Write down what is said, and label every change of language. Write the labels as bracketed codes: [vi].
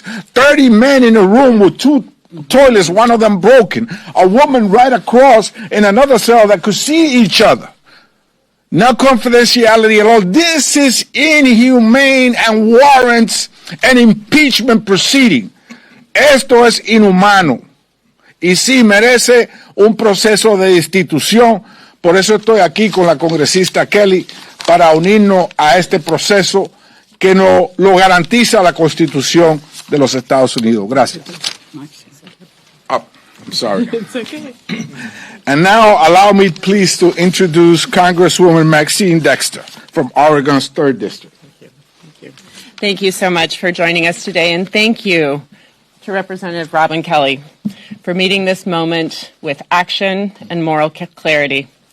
[en] 30 men in a room with 2 toilets, one of them broken. A woman right across in another cell that could see each other. No confidentiality at all. This is inhumane and warrants an impeachment proceeding. [es] Esto es inhumano. Y sí merece un proceso de destitución. Por eso estoy aquí con la congresista Kelly para unirnos a este proceso que lo garantiza la Constitución de los Estados Unidos. Gracias. [en] Oh, I'm sorry. It's okay. And now allow me please to introduce Congresswoman Maxine Dexter from Oregon's 3rd District. Thank you so much for joining us today, and thank you to Representative Robin Kelly for meeting this moment with action and moral clarity.